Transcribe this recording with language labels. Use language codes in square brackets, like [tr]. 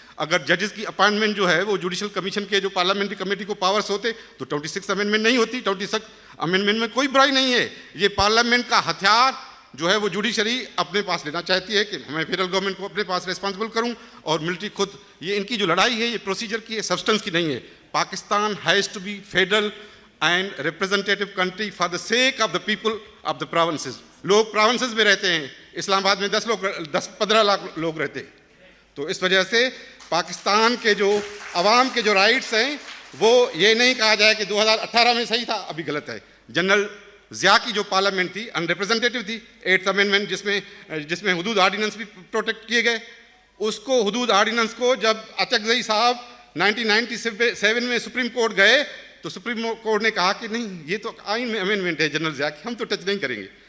[ur] اگر ججز کی اپائنٹمنٹ جو ہے وہ جوڈیشل کمیشن کے جو پارلیمنٹری کمیٹی کو پاورز ہوتے تو 26 امینڈمنٹ نہیں ہوتی. 26 امینڈمنٹ میں کوئی برائی نہیں ہے. یہ پارلیمنٹ کا ہتھیار جو ہے وہ جوڈیشری اپنے پاس لینا چاہتی ہے کہ میں فیڈرل گورنمنٹ کو اپنے پاس ریسپانسبل کروں, اور ملٹری خود. یہ ان کی جو لڑائی ہے یہ پروسیجر کی ہے, سبسٹنس کی نہیں ہے. [en] Pakistan has to be federal and representative country for the sake of the people of the provinces. [ur] لوگ پراونسز میں رہتے ہیں, اسلام آباد میں 10-15 لاکھ لوگ رہتے ہیں. تو اس وجہ سے پاکستان کے جو عوام کے جو رائٹس ہیں وہ یہ نہیں کہا جائے کہ 2018 میں صحیح تھا, ابھی غلط ہے. جنرل ضیاء کی جو پارلیمنٹ تھی ان ریپرزینٹیو تھی, 8th امینڈمنٹ جس میں حدود آرڈیننس بھی پروٹیکٹ کیے گئے, اس کو حدود آرڈیننس کو جب اچکزئی صاحب 1997 میں سپریم کورٹ گئے تو سپریم کورٹ نے کہا کہ نہیں یہ تو آئین میں امینڈمنٹ ہے جنرل ضیاء کی, ہم تو ٹچ نہیں کریں گے.